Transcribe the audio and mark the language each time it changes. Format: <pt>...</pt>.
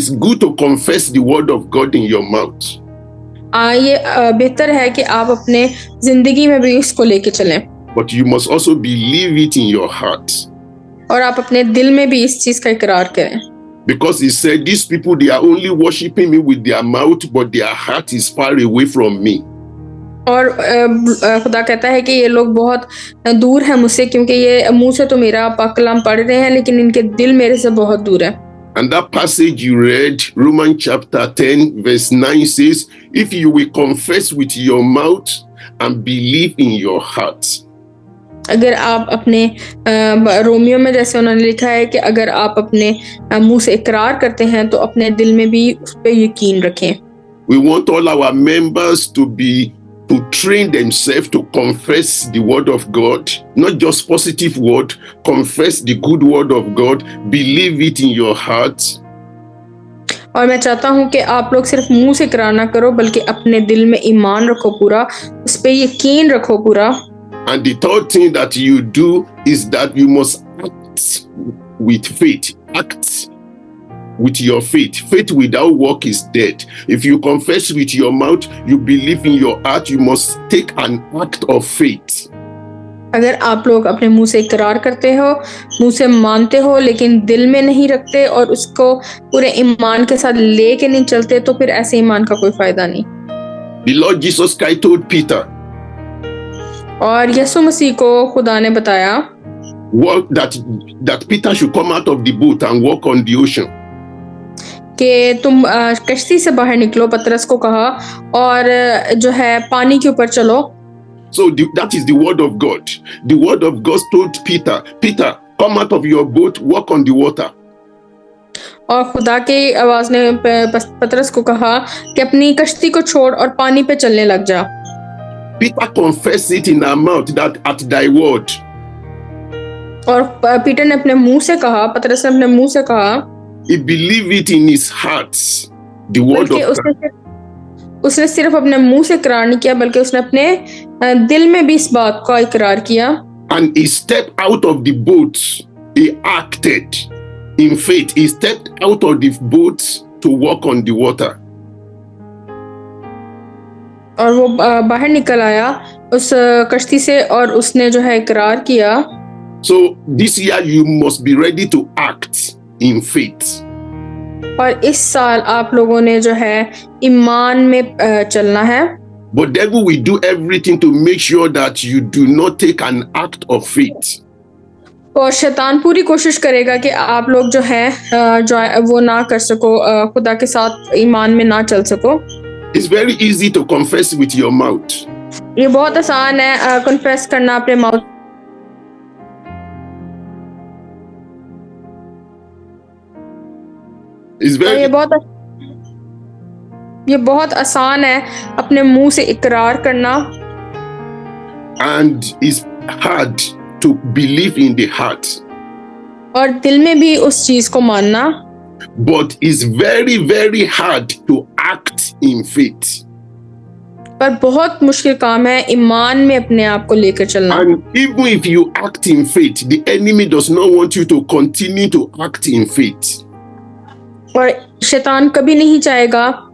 <en>It's good to confess the word of God in your mouth.</en> <hi>ये बेहतर है कि आप अपने जिंदगी में भी इसको लेके चलें।</hi> <en>But you must also believe it in your heart.</en> <hi>और आप अपने दिल में भी इस चीज का इकरार करें।</hi> <en>Because he said, these people, they are only worshiping me with their mouth, but their heart is far away from me.</en> <hi>और खुदा कहता है कि ये लोग बहुत दूर हैं मुझसे, क्योंकि ये मुंह से तो मेरा पाक कलाम पढ़ रहे हैं लेकिन इनके दिल मेरे से बहुत दूर है।</hi> <en>And that passage you read, Romans chapter 10 verse 9 says, if you will confess with your mouth and believe in your heart.</en> <hi>अगर आप अपने रोमियो में जैसे उन्होंने लिखा है कि अगर आप अपने मुंह से इकरार करते हैं तो अपने दिल में भी उस पर यकीन रखें।</hi> <en>We want all our members to train themselves to confess the word of God, not just positive word, confess the good word of God, believe it in your heart.</en> <hi>और मैं चाहता हूं कि आप लोग सिर्फ मुंह से इकरार ना करो बल्कि अपने दिल में ईमान रखो पूरा, उस पे यकीन रखो पूरा।</hi> <en>And the third thing that you do is that you must act with faith. Act with your faith. Faith without work is dead. If you confess with your mouth, you believe in your heart, you must take an act of faith.</en> <hi>अगर आप लोग अपने मुंह से इकरार करते हो, मुंह से मानते हो लेकिन दिल में नहीं रखते और उसको पूरे ईमान के साथ लेके नहीं चलते, तो फिर ऐसे ईमान का कोई फायदा नहीं।</hi> <en>The Lord Jesus Christ told Peter,</en> <hi>और यीशु मसीह को खुदा ने बताया</hi> <en>that Peter should come out of the boat and walk on the ocean.</en> <hi>कि तुम कश्ती से बाहर निकलो, पतरस को कहा, और जो है पानी के ऊपर चलो।</hi> <en>So that is the word of God. The word of God told Peter, Peter, come out of your boat, walk on the water.</en> <hi>और खुदा की आवाज ने पतरस को कहा कि अपनी कश्ती को छोड़ और पानी पे चलने लग जा।</hi> <en>Peter confessed it in our mouth that at thy word</en> <hi>और पीटर ने अपने मुंह से कहा, पतरस ने अपने मुंह से कहा,</hi> <en>he believed it in his heart, the word</en> <hi>बल्कि</hi> <en>of God.</en> <hi>उसने सिर्फ अपने मुंह से इकरार नहीं किया, बल्कि उसने अपने दिल में भी इस बात का इकरार किया।</hi> <en>And he stepped out of the boat. He acted in faith. He stepped out of the boat to walk on the water.</en> <hi>और वो बाहर निकल आया उस कश्ती से और उसने जो है इकरार किया।</hi> <en>So this year you must be ready to act in faith.</en> <hi>और इस साल आप लोगों ने जो है ईमान में चलना है।</hi> <en>But devil will do everything to make sure that you do not take an act of faith.</en> <hi>और शैतान पूरी कोशिश करेगा कि आप लोग जो है वो ना कर सको, खुदा के साथ ईमान में ना चल सको।</hi> <en>It's very easy to confess with your mouth.</en> <hi>ये बहुत आसान है कन्फेस करना अपने माउथ।</hi> <en>It's very</en> <hi>ये बहुत आसान है अपने मुंह से इकरार करना।</hi> <en>and it's hard to believe in the heart.</en> <hi>और दिल में भी उस चीज को मानना।</hi> <en>But it's very, very hard to act in faith.</en> <hi>पर बहुत मुश्किल काम है ईमान में अपने आप को लेकर चलना।</hi> <en>And even if you act in faith, the enemy does not want you to continue to act in faith.</en> <hi>और शैतान कभी नहीं चाहेगा</hi>